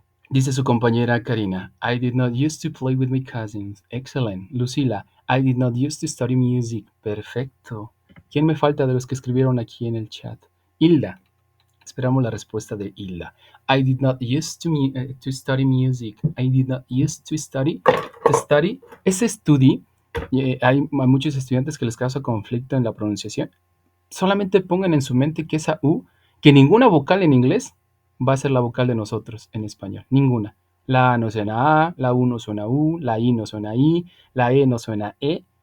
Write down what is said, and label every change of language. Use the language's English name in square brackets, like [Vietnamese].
[Spanish] Dice su compañera [English] Karina, I did not used to play with my cousins. Excellent. Lucila, I did not used to study music. [Spanish] Perfecto. ¿Quién me falta de los que escribieron aquí en el chat? Hilda. Esperamos la respuesta de Hilda. [English] I did not used to study music. I did not used to study. To study. [Spanish] Ese study, hay muchos estudiantes que les causa conflicto en la pronunciación. Solamente pongan en su mente que esa U, que ninguna vocal en inglés va a ser la vocal de nosotros en español. Ninguna. La A no suena A, la U no suena U, la I no suena I, la E no suena E.